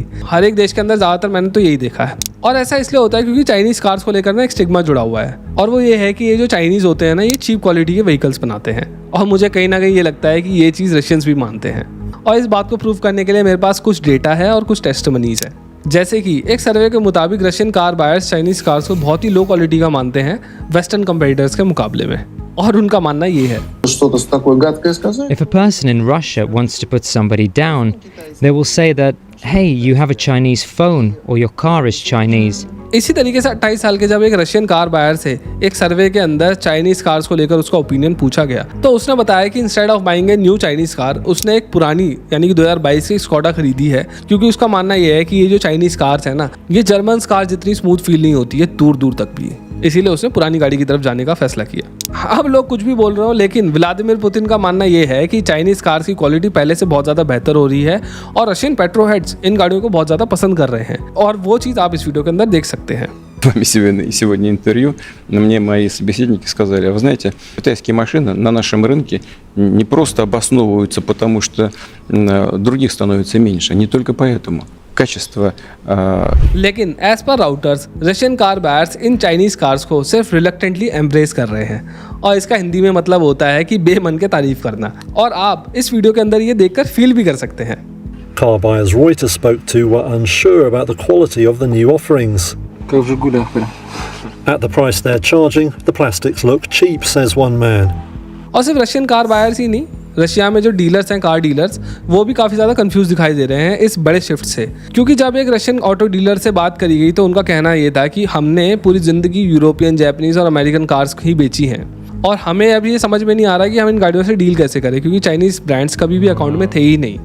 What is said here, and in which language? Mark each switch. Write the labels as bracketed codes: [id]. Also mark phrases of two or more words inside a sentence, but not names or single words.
[hi] हर एक देश के अंदर ज़्यादातर मैंने तो यही देखा है। और ऐसा इसलिए होता है क्योंकि [en] Chinese cars [hi] को लेकर ना एक स्टिग्मा जुड़ा हुआ है, और वो ये है कि ये जो चाइनीज होते हैं ना, ये [en] cheap quality [hi] के व्हीकल्स बनाते हैं। और मुझे कहीं ना कहीं ये लगता है कि ये चीज़ रशियंस भी मानते हैं। और इस बात को प्रूव करने के लिए मेरे पास कुछ डेटा है और कुछ टेस्टिमनीज है। जैसे कि एक सर्वे के मुताबिक [en] Russian car buyers Chinese cars [hi] को बहुत ही [en] low quality [hi] का मानते हैं [en] Western competitors [hi] के मुकाबले में। और उनका मानना ये है, [en] If a person in Russia wants to put somebody down, they will say that, hey, you have a Chinese phone or your car is Chinese. [hi] इसी तरीके से 28 साल के जब एक [en] Russian car buyer [hi] से एक सर्वे के अंदर [en] Chinese cars [hi] को लेकर उसका ओपिनियन पूछा गया, तो उसने बताया कि [en] instead of buying a new Chinese car, [hi] उसने एक पुरानी यानी कि 2022 की स्कोडा खरीदी है, क्योंकि उसका मानना यह है कि ये जो [en] Chinese cars [hi] है ना, ये [en] German car [hi] जितनी [en] smooth feel [hi] नहीं होती है दूर दूर तक भी, इसीलिए उसने पुरानी गाड़ी की तरफ जाने का फैसला किया। अब लोग कुछ भी बोल रहे हो, लेकिन व्लादिमीर पुतिन का मानना यह है कि [en] Chinese cars [hi] की क्वालिटी पहले से बहुत ज़्यादा बेहतर हो रही है और [en] Russian petrolheads [hi] इन गाड़ियों को बहुत ज़्यादा पसंद कर रहे हैं, और वो चीज़ आप इस वीडियो के अंदर देख सकते हैं। [ru] Сегодня интервью, мне мои собеседники сказали, вы знаете, китайские машины на нашем рынке не просто обосновываются, потому что других становится меньше, не только поэтому. Качество. [hi] लेकिन [en] as per Reuters Russian car buyers [hi] इन [en] Chinese cars [hi] को सिर्फ [en] reluctantly embrace [hi] कर रहे हैं, और इसका हिंदी में मतलब होता है कि बेमन के तारीफ करना। और आप इस वीडियो के अंदर ये देखकर फील भी कर सकते हैं। [en] Car buyers Reuters spoke to were unsure about the quality of the new offerings. At the price they're charging, the plastics look cheap, says one man. [hi] और सिर्फ [en] Russian car buyers [hi] ही नहीं, रशिया में जो डीलर्स हैं, [en] car dealers, [hi] वो भी काफ़ी ज़्यादा कंफ्यूज दिखाई दे रहे हैं इस बड़े शिफ्ट से। क्योंकि जब एक [en] Russian auto dealer [hi] से बात करी गई तो उनका कहना ये था कि हमने पूरी ज़िंदगी यूरोपियन, जापानीज़ और [en] American cars [hi] ही बेची हैं, और हमें अभी ये समझ में नहीं आ रहा कि हम इन गाड़ियों से डील कैसे करें, क्योंकि [en] Chinese brands [hi] कभी भी अकाउंट में थे ही नहीं।